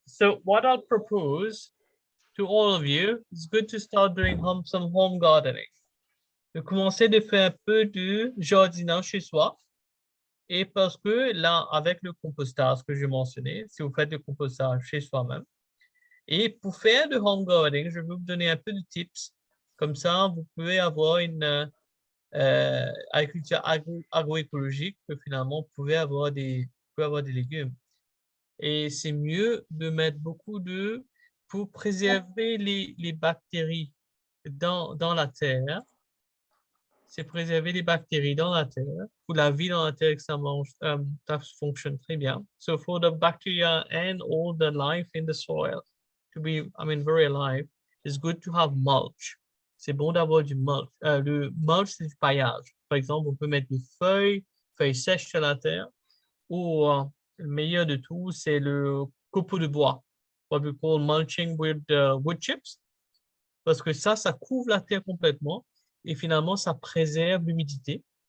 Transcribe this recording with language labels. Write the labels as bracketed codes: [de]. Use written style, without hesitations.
[en] So what I'll propose to all of you, it's good to start doing some home gardening. [fr] De commencer de faire un peu de jardinage chez soi. Et parce que là, avec le compostage que je mentionnais, si vous faites du compostage chez soi-même, et pour faire du home gardening, je vais vous donner un peu de tips. Comme ça, vous pouvez avoir une agriculture agroécologique, que finalement, vous pouvez avoir des légumes. Et c'est mieux de mettre beaucoup d'eau pour préserver les bactéries dans la terre. C'est préserver les bactéries dans la terre, pour la vie dans la terre, que ça fonctionne très bien. [en] So for the bacteria and all the life in the soil to be, very alive, it's good to have mulch. [fr] C'est bon d'avoir du mulch. Le mulch, c'est du paillage. Par exemple, on peut mettre des feuilles sèches sur la terre, ou le meilleur de tout, c'est le copeau de bois. [en] What we call mulching with wood chips. [fr] Parce que ça couvre la terre complètement et finalement, ça préserve l'humidité.